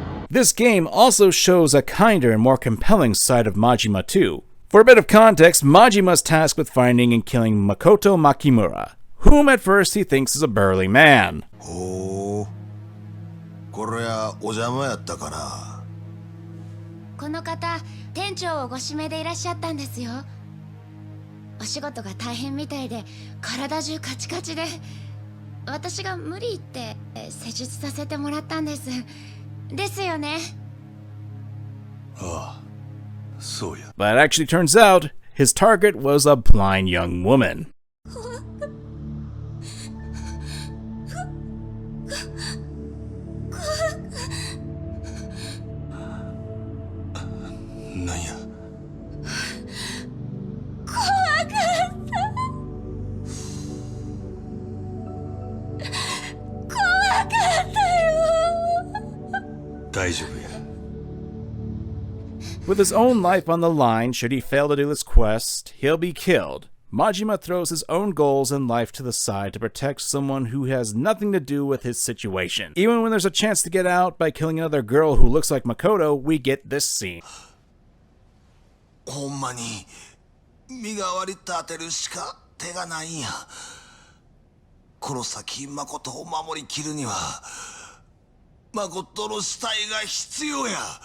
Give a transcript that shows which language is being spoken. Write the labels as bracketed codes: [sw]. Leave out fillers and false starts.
[en] This game also shows a kinder and more compelling side of Majima too. For a bit of context, Majima's tasked with finding and killing Makoto Makimura, whom at first he thinks is a burly man. [ja] これはお邪魔やったかな。この方、店長をご指名でいらっしゃったんですよ。お仕事が大変みたいで、体中カチカチで、私が無理言って施術させてもらったんです。ですよね。ああ、そうや。 [en] But it actually turns out, his target was a blind young woman. [ja] なんや。怖かった。怖かったよ。大丈夫や。 [en] With his own life on the line, should he fail to do this quest, he'll be killed. Majima throws his own goals and life to the side to protect someone who has nothing to do with his situation. Even when there's a chance to get out by killing another girl who looks like Makoto, we get this scene. [ja] ほんまに身代わり立てるしか手がないんや。この先誠を守りきるには誠の死体が必要や。